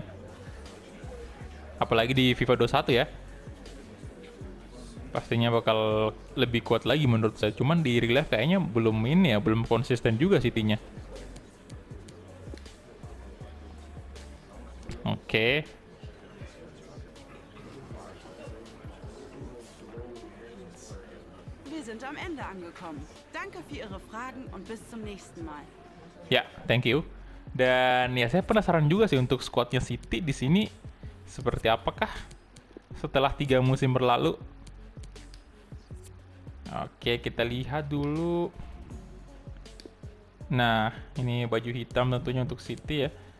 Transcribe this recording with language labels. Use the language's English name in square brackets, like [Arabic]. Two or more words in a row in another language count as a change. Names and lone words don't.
[Indonesian] Apalagi di FIFA 21 ya. Pastinya bakal lebih kuat lagi menurut saya. Cuman di [English] real life [Indonesian] kayaknya belum ini ya, belum konsisten juga City-nya. Oke. [German] Wir sind am Ende angekommen. Danke für Ihre Fragen und bis zum nächsten Mal. [Indonesian] Ya, [English] thank you. [Indonesian] Dan ya saya penasaran juga sih untuk squadnya City di sini seperti apakah setelah 3 musim berlalu. Oke, kita lihat dulu. Nah, ini baju hitam tentunya untuk City ya.